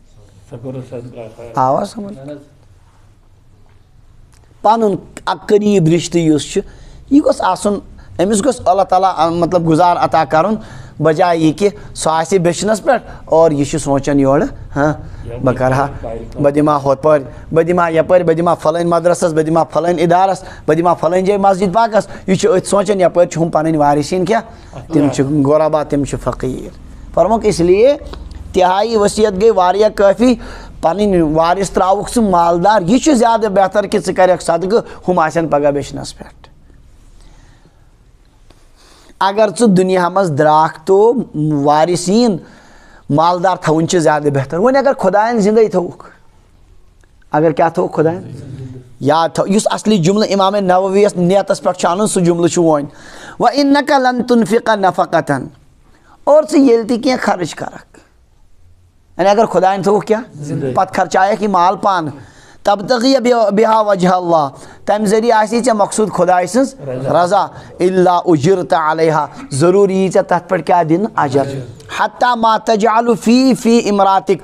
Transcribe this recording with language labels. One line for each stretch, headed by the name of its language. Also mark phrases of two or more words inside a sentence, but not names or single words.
Kashmiri: آوا سمجھ پَنُن اکھ قریٖب رِشتہٕ یُس چھُ یہِ گوٚژھ آسُن أمِس گوٚژھ اللہ تعالیٰ مطلب گُزار عطا کَرُن بجاے یہِ کہِ سُہ آسہِ بیٚچھنَس پٮ۪ٹھ اور یہِ چھُ سونٛچان یورٕ بہٕ کَرٕ ہا بہٕ دِمہٕ ہا ہُتھ پٲٹھۍ بہٕ دِمہٕ ہا یَپٲرۍ بہٕ دِمہٕ ہا پھلٲنۍ مدرسس بہٕ دِمہٕ ہا پھلٲنۍ اِدارس بہٕ دِمہٕ ہا پھلٲنۍ جایہِ مسجد پاکس یہِ چھُ أتھۍ سونٛچان یَپٲرۍ چھِ ہُم پنٕنۍ وارِثیٖن کیٛاہ تِم چھِ غۄربا تِم چھِ فقیٖر فرموکھ
Urdu: اس لیے
Kashmiri: تِہایی ؤسِیت گٔے واریاہ کٲفی پنٕنۍ وارِث ترٛاوُکھ ژٕ مالدار یہِ چھُ زیادٕ بہتر کہ ژٕ کَرکھ صدقہٕ ہُم آسن پگاہ بیٚچھنَس پٮ۪ٹھ اگر ژٕ دُنیا منٛز درٛاکھ تو وارِثیٖن مالدار تھاوُن چھُ زیادٕ بہتر وۄنۍ اگر خۄدایَن زِندَے تھوٚوُکھ اگر کیٛاہ تھوٚوُکھ خۄدایَن یاد تھاو یُس اصلی جُملہٕ اِمامے نووی یَس نیتَس پٮ۪ٹھ چھُ اَنُن سُہ جُملہٕ چھُ وۄنۍ
Arabic: وَإِنَّکَ لَن تُنفِقَ نَفَقَةً
Kashmiri: اور ژٕ ییٚلہِ تہِ کینٛہہ خرٕچ کَرکھ یعنی اگر خۄدایَن تھوٚوُکھ کیٛاہ پَتہٕ خرچایکھ یہِ مال پانہٕ
Arabic: تبتغی بِہا وجہ اللہ
Kashmiri: تَمہِ ذٔریعہٕ آسی ژےٚ مقصوٗد خۄداے سٕنٛز رضا
Arabic: اِلا اُجِرتَ علیہا
Kashmiri: ضروٗر یی ژےٚ تَتھ پٮ۪ٹھ کیٛاہ دِنہٕ اجر
Arabic: حتیٰ ما تجعلُ فی امراتِک